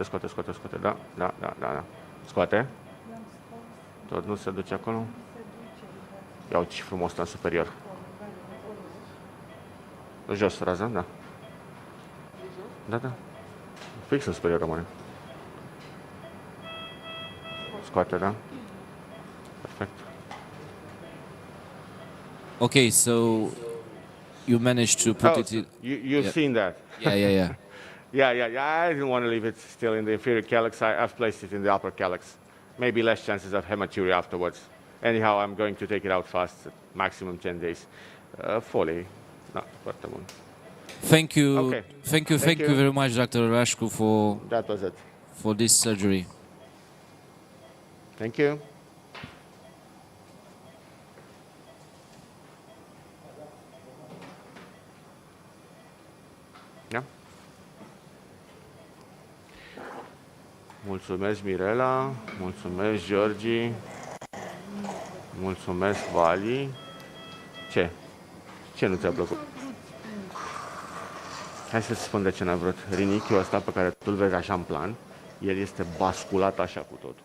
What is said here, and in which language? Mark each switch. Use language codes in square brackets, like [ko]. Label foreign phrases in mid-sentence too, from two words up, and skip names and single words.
[ro] Da. Scoate. Tot nu se duce acolo. Ia uite ce frumos ăsta în superior. Jos, raza, da. Da. Fix în superior rămâne. Scoate, da? Perfect. [en] Okay, so you managed to put it in... You've seen that. Yeah. Yeah. I didn't want to leave it still in the inferior calyx. I've placed it in the upper calyx. Maybe less chances of hematuria afterwards. Anyhow, I'm going to take it out fast, maximum 10 days. Fully, not [ro] foarte mult. [en] Thank you. Okay. Thank you very much, Dr. Rașcu, That was it. for this surgery. Thank you. Yeah. [ro] Mulțumesc, Mirela. Mulțumesc, Georgi. Mulțumesc, Vali. Ce? Ce nu ți-a plăcut? Hai să-ți spun de ce n-a vrut. Rinichiul ăsta pe care tu-l vezi așa în plan, el este basculat așa cu totul.